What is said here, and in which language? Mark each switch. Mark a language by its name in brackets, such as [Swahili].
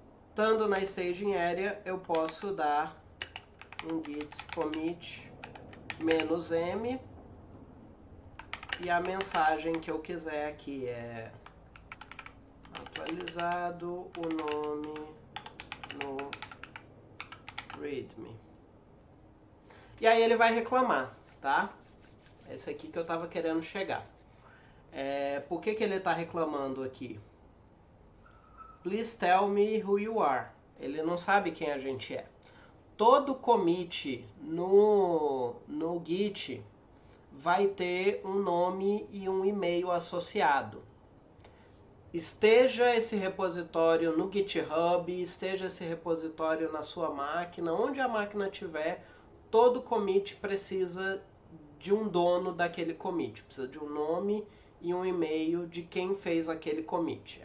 [Portuguese] Estando na staging area, eu posso dar um git commit -m, e a mensagem que eu quiser aqui é atualizado o nome no readme. E aí ele vai reclamar, tá? Esse aqui que eu tava querendo chegar. Por que ele tá reclamando aqui? [English] Please tell me who you are. [Portuguese] Ele não sabe quem a gente é. Todo commit no Git vai ter um nome e um e-mail associado. Esteja esse repositório no GitHub, esteja esse repositório na sua máquina, onde a máquina tiver, todo commit precisa de um dono daquele commit, precisa de um nome e um e-mail de quem fez aquele commit.